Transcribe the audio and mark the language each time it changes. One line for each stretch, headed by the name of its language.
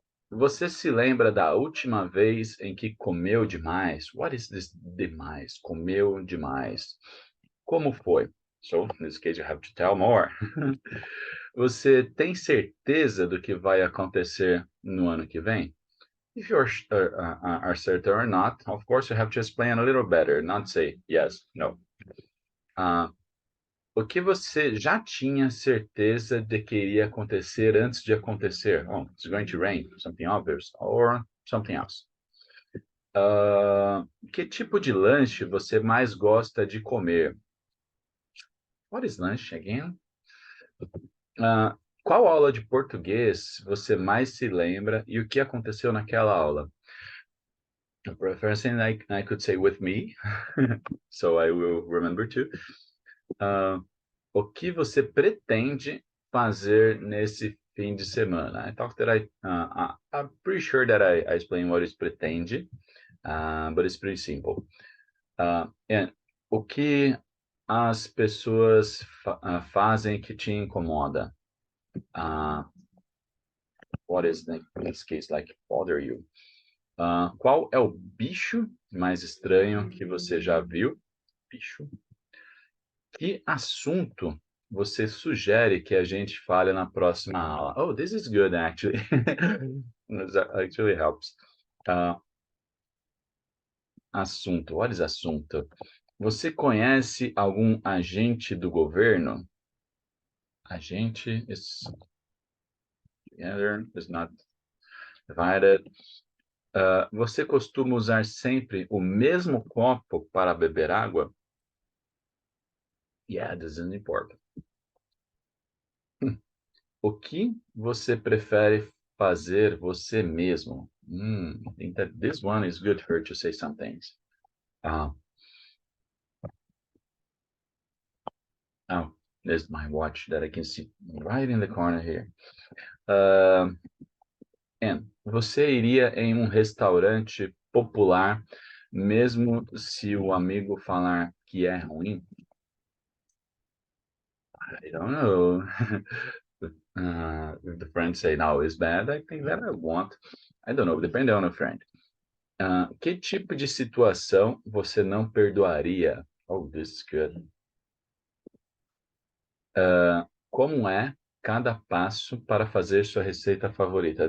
Portuguese: Você se lembra da última vez em que comeu demais?
English: What is this demais?
Portuguese: Comeu demais. Como foi?
English: So, in this case, you have to tell more.
Portuguese: Você tem certeza do que vai acontecer no ano que vem?
English: If you are certain or not, of course, you have to explain a little better, not say yes, no.
Portuguese: O que você já tinha certeza de que iria acontecer antes de acontecer?
English: Oh, it's going to rain, something obvious, or something else.
Portuguese: Que tipo de lanche você mais gosta de comer?
English: What is lunch again?
Portuguese: Qual aula de português você mais se lembra e o que aconteceu naquela aula?
English: First thing I could say with me, so I will remember too.
Portuguese: O que você pretende fazer nesse fim de semana?
English: I thought that I'm pretty sure that I explained what is pretende, but it's pretty simple.
Portuguese: And o que as pessoas fazem que te incomoda?
English: What is, in this case, like bother you?
Portuguese: Qual é o bicho mais estranho que você já viu? Bicho. Que assunto você sugere que a gente fale na próxima aula?
English: Oh, this is good, actually. This actually helps. Assunto. What is assunto?
Portuguese: Você conhece algum agente do governo?
English: Agente is together, is not divided.
Portuguese: Você costuma usar sempre o mesmo copo para beber água?
English: Yeah, this is important.
Portuguese: O que você prefere fazer você mesmo?
English: I think that this one is good for to say some things. Oh, there's my watch that I can see right in the corner here.
Portuguese: And você iria em um restaurante popular mesmo se o amigo falar que é ruim?
English: I don't know. If the friends say no, it's bad, I think that I won't. I don't know, depende on a friend.
Portuguese: Que tipo de situação você não perdoaria?
English: Oh, this is good.
Portuguese: Como é cada passo para fazer sua receita favorita?